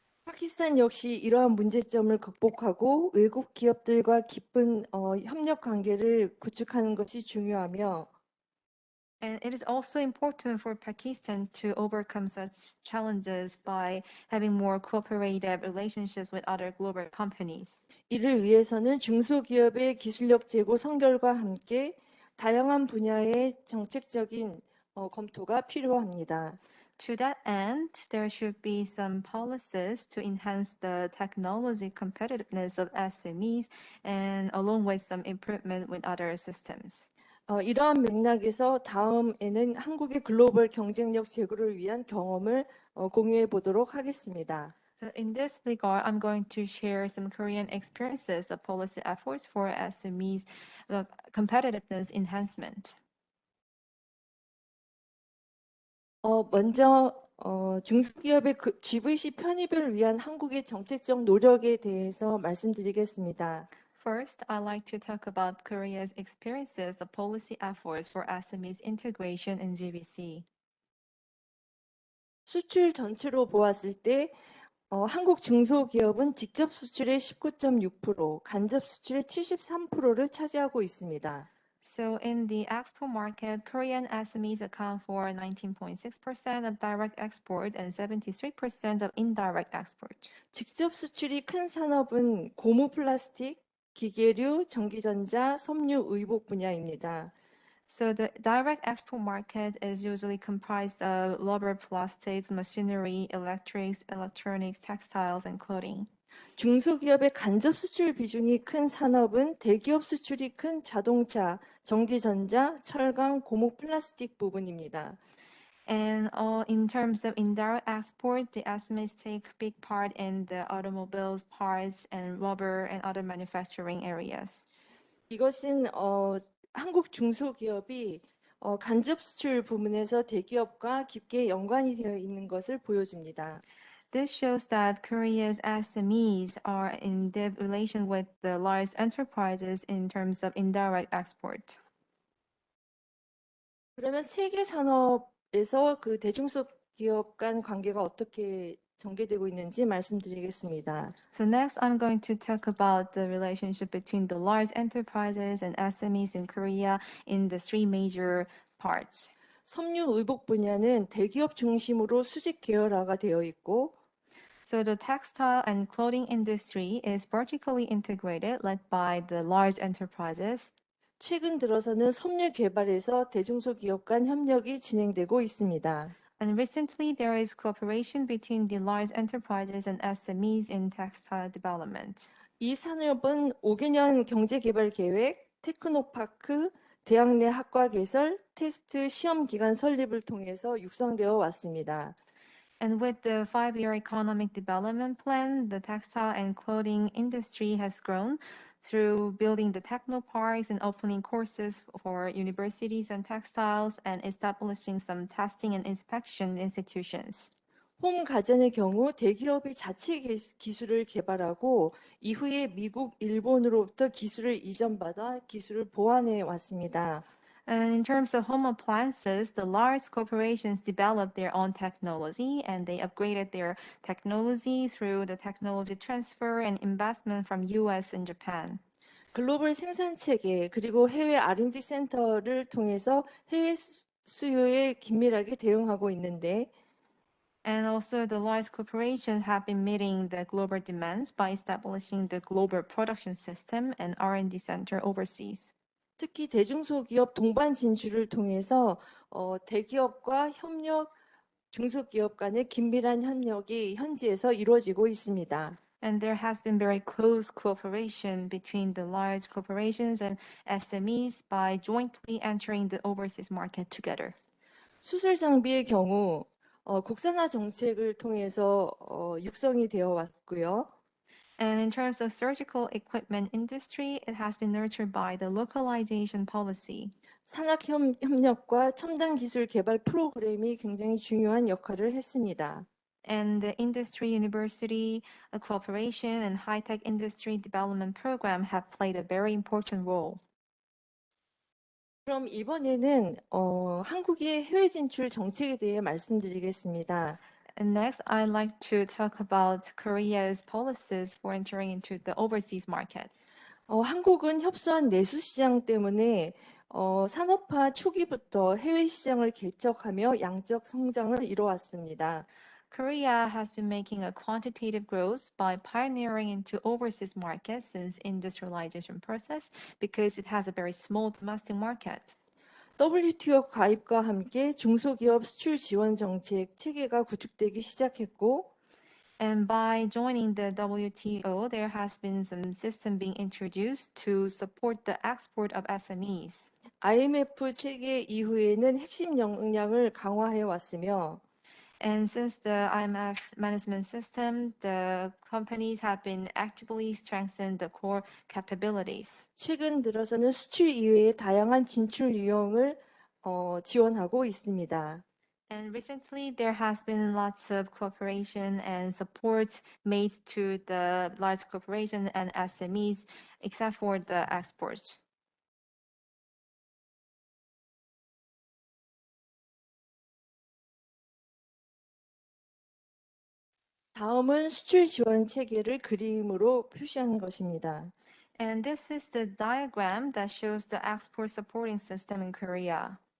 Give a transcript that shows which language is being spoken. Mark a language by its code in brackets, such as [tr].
[ko] 파키스탄 역시 이러한 문제점을 극복하고 외국 기업들과 깊은 협력 관계를 구축하는 것이 중요하며 [en] And it is also important for Pakistan to overcome such challenges by having more cooperative relationships with other global companies. [ko] 이를 위해서는 중소기업의 기술력 제고 선결과 함께 다양한 분야의 정책적인 검토가 필요합니다. [en] To that end, there should be some policies to enhance the technology competitiveness of SMEs and along with some improvement with other systems. [ko] 이러한 맥락에서 다음에는 한국의 글로벌 경쟁력 제고를 위한 경험을 공유해 보도록 하겠습니다. [en] So in this regard, I'm going to share some Korean experiences of policy efforts for SMEs competitiveness enhancement. [ko] 먼저 중소기업의 GVC 편입을 위한 한국의 정책적 노력에 대해서 말씀드리겠습니다. [en] First, I'd like to talk about Korea's experiences of policy efforts for SMEs integration in GBC. [ko] 수출 전체로 보았을 때 한국 중소기업은 직접 수출의 19.6%, 간접 수출의 73%를 차지하고 있습니다. [en] So in the export market, Korean SMEs account for 19.6% of direct export and 73% of indirect export. [ko] 직접 수출이 큰 산업은 고무 플라스틱, 기계류, 전기전자, 섬유, 의복 분야입니다. [en] So the direct export market is usually comprised of rubber, plastics, machinery, electrics, electronics, textiles, and clothing. [ko] 중소기업의 간접 수출 비중이 큰 산업은 대기업 수출이 큰 자동차, 전기전자, 철강, 고무 플라스틱 부분입니다. [en] And in terms of indirect export, the SMEs take big part in the automobiles, parts, and rubber and other manufacturing areas. [ko] 이것은 한국 중소기업이 간접 수출 부문에서 대기업과 깊게 연관이 되어 있는 것을 보여줍니다. [en] This shows that Korea's SMEs are in deep relation with the large enterprises in terms of indirect export. [ko] 그러면 세계 산업에서 그 대중소 기업 간 관계가 어떻게 전개되고 있는지 말씀드리겠습니다. [en] So next, I'm going to talk about the relationship between the large enterprises and SMEs in Korea in the three major parts. [ko] 섬유 의복 분야는 대기업 중심으로 수직 계열화가 되어 있고 [en] So the textile and clothing industry is vertically integrated, led by the large enterprises. [ko] 최근 들어서는 섬유 개발에서 대중소 기업 간 협력이 진행되고 있습니다. [en] And recently, there is cooperation between the large enterprises and SMEs in textile development. [ko] 이 산업은 5개년 경제개발 계획, 테크노파크, 대학 내 학과 개설, 테스트 시험 기관 설립을 통해서 육성되어 왔습니다. [en] And with the 5-year economic development plan, the textile and clothing industry has grown through building the technoparks and opening courses for universities and textiles and establishing some testing and inspection institutions. [ko] 홈 가전의 경우 대기업이 자체 기술을 개발하고 이후에 미국, 일본으로부터 기술을 이전받아 기술을 보완해 왔습니다. [en] And in terms of home appliances, the large corporations developed their own technology and they upgraded their technology through the technology transfer and investment from US and Japan. [ko] 글로벌 생산 체계 그리고 해외 R&D 센터를 통해서 해외 수요에 긴밀하게 대응하고 있는데 [en] And also the large corporations have been meeting the global demands by establishing the global production system and R&D center overseas. [ko] 특히 대중소기업 동반 진출을 통해서 대기업과 협력, 중소기업 간의 긴밀한 협력이 현지에서 이루어지고 있습니다. [en] And there has been very close cooperation between the large corporations and SMEs by jointly entering the overseas market together. [ko] 수술 장비의 경우 국산화 정책을 통해서 육성이 되어 왔고요. [en] And in terms of surgical equipment industry, it has been nurtured by the localization policy. [ko] 산학 협력과 첨단 기술 개발 프로그램이 굉장히 중요한 역할을 했습니다. [en] And the industry university cooperation and high-tech industry development program have played a very important role. [ko] 그럼 이번에는 한국의 해외 진출 정책에 대해 말씀드리겠습니다. [en] And next, I'd like to talk about Korea's policies for entering into the overseas market. [ko] 한국은 협소한 내수 시장 때문에 산업화 초기부터 해외 시장을 개척하며 양적 성장을 이뤄왔습니다. [en] Korea has been making a quantitative growth by pioneering into overseas markets since industrialization process because it has a very small domestic market. [ko] WTO 가입과 함께 중소기업 수출 지원 정책 체계가 구축되기 시작했고 [en] And by joining the WTO, there has been some system being introduced to support the export of SMEs. [ko] IMF 체계 이후에는 핵심 역량을 강화해 왔으며 [en] And since the IMF management system, the companies have been actively strengthened the core capabilities. [ko] 최근 들어서는 수출 이외의 다양한 진출 유형을 지원하고 있습니다. [en] And recently, there has been lots of cooperation and support made to the large corporations and SMEs, except for the exports. [ko] 다음은 수출 지원 체계를 그림으로 표시한 것입니다. [en] And this is the diagram that shows the export supporting system in Korea.